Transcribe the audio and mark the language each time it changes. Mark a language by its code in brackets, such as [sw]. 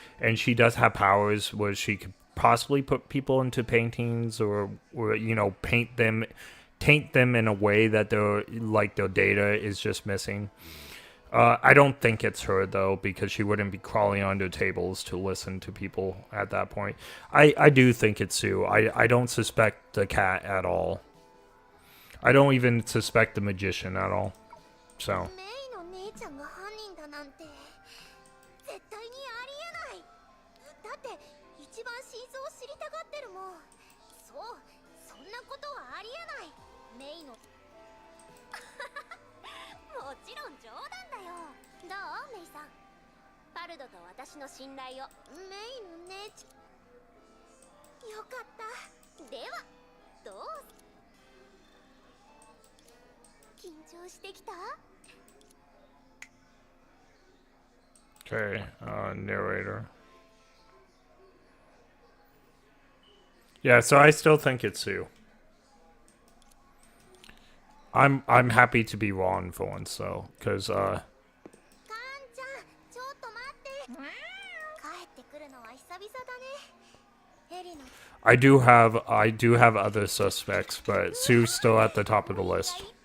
[en] And she does have powers where she could possibly put people into paintings or taint them in a way that their data is just missing. I don't think it's her though, because she wouldn't be crawling onto tables to listen to people at that point. I do think it's Sue. I don't suspect the cat at all. I don't even suspect the magician at all. So [ja] メイの姉ちゃんが犯人だなんて絶対にありえない。だって一番真相を知りたがってるもん。そう、そんなことはありえない。メイのもちろん冗談だよ。どうメイさん、パルドと私の信頼を。メイの姉ちゃん、よかった。ではどう？緊張してきた？ [en] okay, narrator. Yeah, so I still think it's Sue. I'm happy to be wrong for once though, because [ja] カンちゃん、ちょっと待って。帰ってくるのは久々だね。エリの [en] I do have other suspects, but Sue's still at the top of the list.